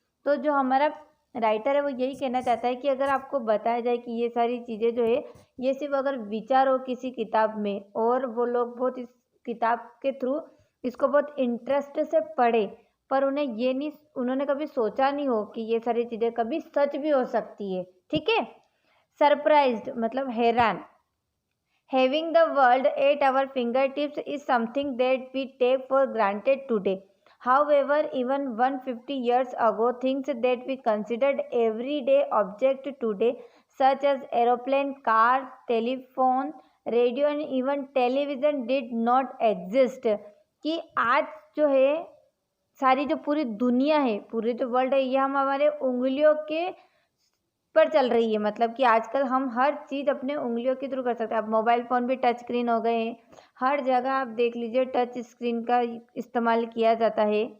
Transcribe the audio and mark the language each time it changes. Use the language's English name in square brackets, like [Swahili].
[Hindi] तो जो हमारा राइटर है वो यही कहना चाहता है कि अगर आपको बताया जाए कि ये सारी चीज़ें जो है ये सिर्फ अगर विचार हो किसी किताब में और वो लोग बहुत इस किताब के थ्रू इसको बहुत इंटरेस्ट से पढ़े, पर उन्होंने कभी सोचा नहीं हो कि ये सारी चीज़ें कभी सच भी हो सकती है। ठीक है। सरप्राइज्ड मतलब हैरान। [English] Having the world at our fingertips is something that we take for granted today. However, even 150 years ago, things that we considered everyday objects today, such as aeroplane, car, telephone, radio and even television did not exist। [Hindi] कि आज जो है सारी जो पूरी दुनिया है, पूरे जो वर्ल्ड है, ये हम हमारे उंगलियों के पर चल रही है। मतलब कि आजकल हम हर चीज़ अपने उंगलियों के थ्रू कर सकते हैं। अब मोबाइल फ़ोन भी टच स्क्रीन हो गए हैं, हर जगह आप देख लीजिए टच स्क्रीन का इस्तेमाल किया जाता है।